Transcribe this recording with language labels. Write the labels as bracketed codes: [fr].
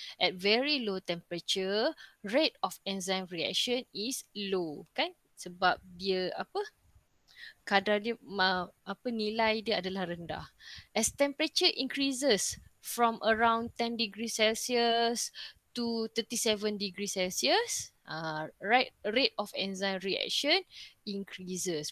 [en] At very low temperature, rate of enzyme reaction is low, kan? [ms] Sebab dia apa? Kadar dia nilai dia adalah rendah. [en] As temperature increases from around 10 degree Celsius to 37 degree Celsius, rate of enzyme reaction increases.